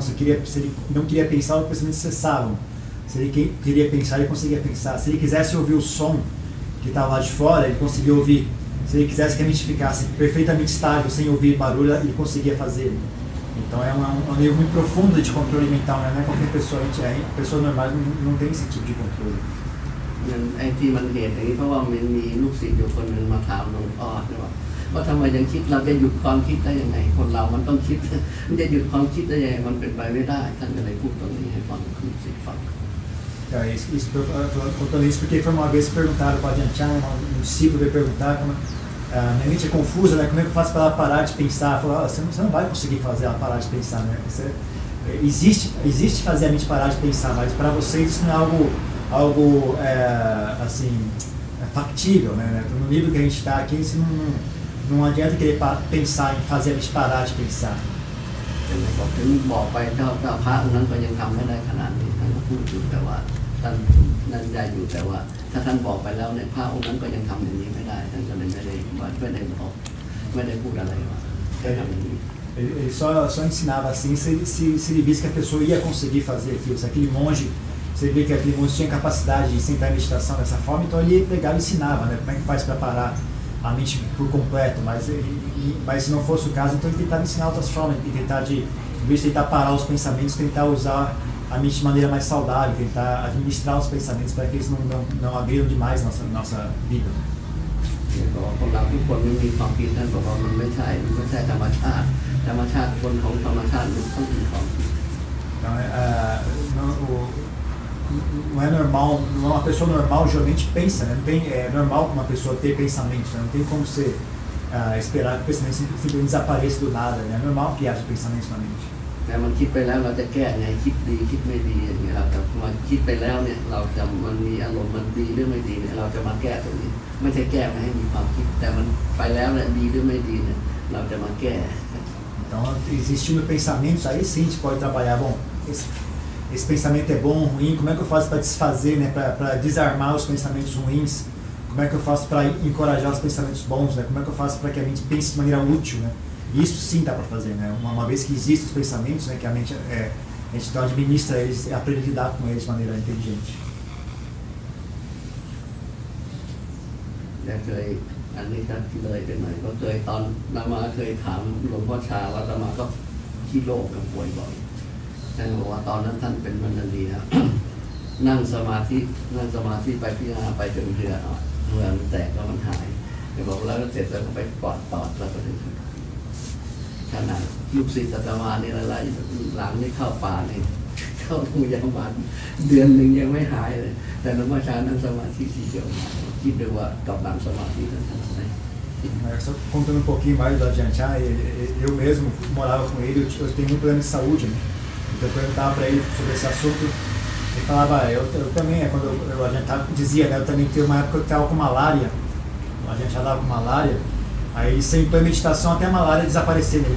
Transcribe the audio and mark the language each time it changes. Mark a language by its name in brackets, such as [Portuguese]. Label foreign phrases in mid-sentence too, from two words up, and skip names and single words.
[Portuguese] Se ele não queria pensar, os pensamentos cessavam. Se ele queria pensar, ele conseguia pensar. Se ele quisesse ouvir o som que estava lá de fora, ele conseguia ouvir. Se ele quisesse que a mente ficasse perfeitamente estável, sem ouvir barulho, ele conseguia fazer. Então é um nível muito profundo de controle mental, né? Não é qualquer pessoa, pessoas normais não tem esse tipo de controle. [Thai] ไอ้ที่มันเหตุอย่างนี้เพราะว่ามันมีลูกศิษย์อยู่คนหนึ่งมาถามหลวงพ่อว่าทำไมยังคิดเราจะหยุดความคิดได้ยังไงคนเรามันต้องคิดมันจะหยุดความคิดได้ยังไงมันเป็นไปไม่ได้ท่านก็เลยพูดตรงนี้ให้ฟังลูกศิษย์ฟัง [Portuguese] Contando isso porque foi uma vez perguntaram para a Ajahn Chah, um discípulo veio perguntar minha mente é confusa, né? Como é que eu faço para ela parar de pensar? Falou, você não vai conseguir fazer ela parar de pensar, né? Existe fazer a mente parar de pensar, mas para vocês isso não é algo assim factível, né? No nível que a gente está aqui, isso não adianta querer pensar em fazer a gente parar de pensar. [Thai] ถึงบอกไปเจ้าพระองค์นั้นก็ยังทำไม่ได้ขนาดนี้ท่านก็พูดอยู่แต่ว่าท่านนั่นใจอยู่แต่ว่าถ้าท่านบอกไปแล้วเนี่ยพระองค์นั้นก็ยังทำอย่างนี้ไม่ได้ท่านก็เลยไม่ได้ว่าไม่ได้บอกไม่ได้พูดอะไรว่าให้ทำอย่างนี้ [Portuguese] Ele só ensinava assim se ele visse que a pessoa ia conseguir fazer aquilo. Se aquele monge, se ele vê que aquele monge tinha capacidade de sentar em meditação dessa forma, então ele pegava e ensinava, né? Como é que faz para parar a mente por completo. Mas se não fosse o caso, então ele tentava ensinar outras formas, ele tentar em vez de tentar parar os pensamentos, tentar usar a mente de maneira mais saudável, tentar administrar os pensamentos para que eles não agridam demais nossa vida. [Thai] คนเราทุกคนไม่มีความคิดท่านบอกว่ามันไม่ใช่ธรรมชาติคนของธรรมชาติมันต้องมีความคิด [Portuguese] Então, não é normal, uma pessoa normal geralmente pensa, né? É normal uma pessoa ter pensamentos, né? Não tem como você esperar que o pensamento simplesmente desapareça do nada, né? É normal que haja pensamentos na mente. [Thai] แต่มันคิดไปแล้วเราจะแก้ไงคิดดีคิดไม่ดีอย่างเงี้ยครับแต่มันคิดไปแล้วเนี่ยมันมีอารมณ์มันดีหรือไม่ดีเนี่ยเราจะมาแก้ตรงนี้ไม่ใช่แก้ไม่ให้มีความคิดแต่มันไปแล้วเนี่ยดีหรือไม่ดีเนี่ยเราจะมาแก้ [Portuguese] Então, existindo pensamentos, aí sim a gente pode trabalhar, bom, esse pensamento é bom ou ruim, como é que eu faço para desfazer, né, para desarmar os pensamentos ruins, como é que eu faço para encorajar os pensamentos bons, né, como é que eu faço para que a mente pense de maneira útil, né? Isso sim dá para fazer, né? Uma vez que existem os pensamentos, né, que a mente a gente então administra eles, aprende a lidar com eles de maneira inteligente. [Thai] เคยอันนี้ก็เลยไปหน่อยก็เคยตอนนามาเคยถามหลวงพ่อชาว่านามาก็ขี้โรคกับ ป่วยบ่อยท่านบอกว่าตอนนั้นท่านเป็นมันดีนะ นั่งสมาธิไปพิจารณาไปจนเรือมันแตกแล้วมันหายแต่บอกแล้วเสร็จแล้วก็ไปปอดตอดแล้วก็ถึงขนาดลูกศิษย์อาตมานี่อะไรหลังนี่เข้าป่านี่เข้าโรงพยาบาลเดือนหนึ่งยังไม่หายเลยแต่หลวงพ่อชานั่งสมาธิทีเดียวคิดดูว่ากำลังสมาธิท่านทำได้ [Portuguese] Só contando um pouquinho mais do Ajahn Chah, eu mesmo morava com ele, eu tenho um plano de saúde, né? Então eu perguntava para ele sobre esse assunto, ele falava, eu também, quando o Ajahn Chah dizia, né, eu também tenho uma época que eu estava com malária, o Ajahn Chah estava com malária, aí ele sentou em meditação até a malária desaparecer, né?